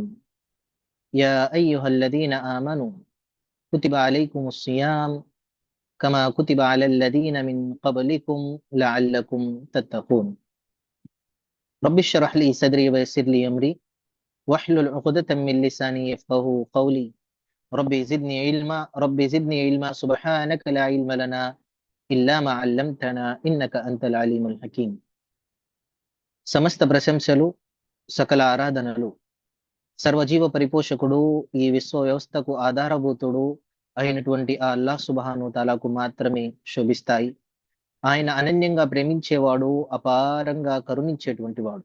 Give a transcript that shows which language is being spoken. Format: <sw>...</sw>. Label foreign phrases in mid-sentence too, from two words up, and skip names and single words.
<ar>يا أيها الذين آمنوا كتب عليكم الصيام كما كتب على الذين من قبلكم لعلكم تتقون. رب اشرح لي صدري ويسر لي أمري واحلل عقدة من لساني يفقهوا قولي. ربي زدني علما سبحانك لا علم لنا إلا ما علمتنا إنك أنت العليم الحكيم.</ar> <te>సమస్త ప్రశంసలు, సకల ఆరాధనలు సర్వజీవ పరిపోషకుడు, ఈ విశ్వ వ్యవస్థకు ఆధారభూతుడు అయినటువంటి ఆ అల్లాహ్</te> <ar>سبحانه تعالى</ar> <te>మాత్రమే శోభిస్తాయి. ఆయన అనన్యంగా ప్రేమించేవాడు, అపారంగా కరుణించేటువంటి వాడు.</te>